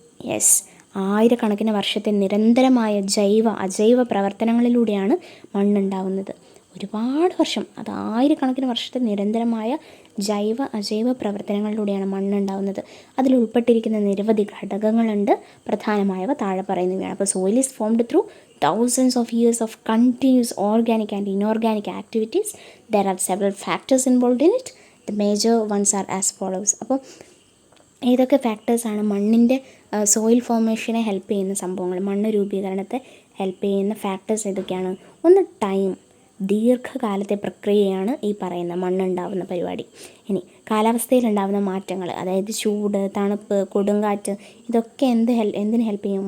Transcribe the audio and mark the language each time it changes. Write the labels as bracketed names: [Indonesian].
[Malayalam] Yes, ആയിരക്കണക്കിന് വർഷത്തെ നിരന്തരമായ അജൈവ പ്രവർത്തനങ്ങളിലൂടെയാണ് മണ്ണുണ്ടാകുന്നത്. ഒരുപാട് വർഷം, അത് ആയിരക്കണക്കിന് വർഷത്തെ നിരന്തരമായ അജൈവ പ്രവർത്തനങ്ങളിലൂടെയാണ് മണ്ണുണ്ടാകുന്നത്. അതിൽ ഉൾപ്പെട്ടിരിക്കുന്ന നിരവധി ഘടകങ്ങളുണ്ട്. പ്രധാനമായവ താഴെ പറയുന്നവയാണ്. [English] അപ്പോൾ soil is formed through thousands of years of continuous organic and inorganic activities. There are several factors involved in it. The major ones are as follows. [Malayalam] അപ്പോൾ ഏതൊക്കെ ഫാക്ടേഴ്സാണ് മണ്ണിൻ്റെ സോയിൽ ഫോർമേഷനെ ഹെൽപ്പ് ചെയ്യുന്ന സംഭവങ്ങൾ, മണ്ണ് രൂപീകരണത്തെ ഹെൽപ്പ് ചെയ്യുന്ന ഫാക്ടേഴ്സ് ഏതൊക്കെയാണ്? ഒന്ന് ടൈം, ദീർഘകാലത്തെ പ്രക്രിയയാണ് ഈ പറയുന്ന മണ്ണുണ്ടാവുന്ന പരിപാടി. ഇനി കാലാവസ്ഥയിലുണ്ടാവുന്ന മാറ്റങ്ങൾ, അതായത് ചൂട്, തണുപ്പ്, കൊടുങ്കാറ്റ്, ഇതൊക്കെ എന്തിന് ഹെൽപ്പ് ചെയ്യും?